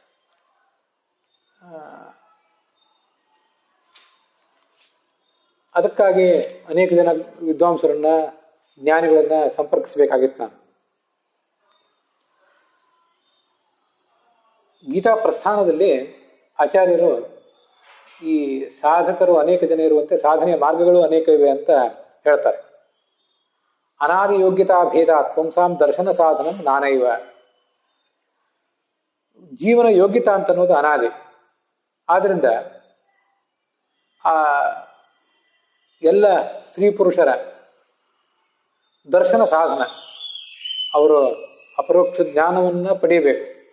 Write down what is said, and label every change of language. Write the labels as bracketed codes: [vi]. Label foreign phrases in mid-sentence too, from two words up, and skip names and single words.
[kn] ಅದಕ್ಕಾಗಿ ಅನೇಕ ಜನ ವಿದ್ವಾಂಸರನ್ನ, ಜ್ಞಾನಿಗಳನ್ನ ಸಂಪರ್ಕಿಸಬೇಕಾಗಿತ್ತು ನಾನು. ಗೀತಾ ಪ್ರಸ್ಥಾನದಲ್ಲಿ ಆಚಾರ್ಯರು ಈ ಸಾಧಕರು ಅನೇಕ ಜನ ಇರುವಂತೆ ಸಾಧನೆಯ ಮಾರ್ಗಗಳು ಅನೇಕ ಇವೆ ಅಂತ ಹೇಳ್ತಾರೆ. [sa] ಅನಾದಿ ಯೋಗ್ಯತಾ ಭೇದಾತ್ ಪುಂಸಾಂ ದರ್ಶನ ಸಾಧನಂ ನಾನೈವ. [kn] ಜೀವನ ಯೋಗ್ಯತಾ ಅಂತ ಅನ್ನೋದು ಅನಾದಿ. ಆದ್ರಿಂದ ಆ ಎಲ್ಲ ಸ್ತ್ರೀ ಪುರುಷರ ದರ್ಶನ ಸಾಧನ, ಅವರು ಅಪರೋಕ್ಷ ಜ್ಞಾನವನ್ನು ಪಡೆಯಬೇಕು.